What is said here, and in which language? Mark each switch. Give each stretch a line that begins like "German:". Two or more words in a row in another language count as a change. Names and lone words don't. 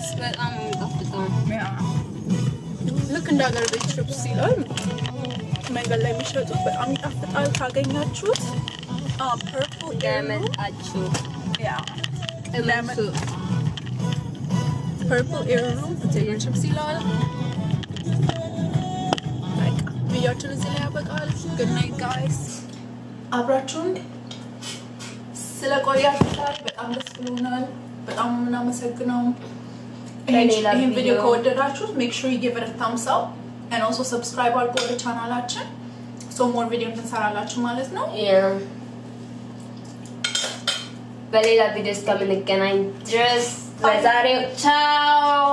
Amharic: በጣም ነው የሚጣፍጠው። ልክ እንደ ሀገር ቤት ቺፕስ ይላል መንገድ ላይ የሚሸጡት በጣም ይጣፍጣል። ካገኛችሁት purple ገመጣችሁ
English: purple heirloom potato chips
Amharic: ይላል። ቪዲዮችን እዚህ ላይ ያበቃል።
English: good night guys።
Amharic: አብራችሁን ስለቆያችሁ በጣም ደስ ብሎናል። በጣም እናመሰግናው። ይሄን ቪዲዮ ከወደዳችሁት
English: make sure you give it a thumbs up and also subscribe
Amharic: አድርጉ ወደ ቻናላችን
English: so more
Amharic: ቪዲዮ እንሰራላችሁ ማለት ነው። በሌላ ቪዲዮ እስከምንገናኝ ድረስ ለዛሬው ቻው።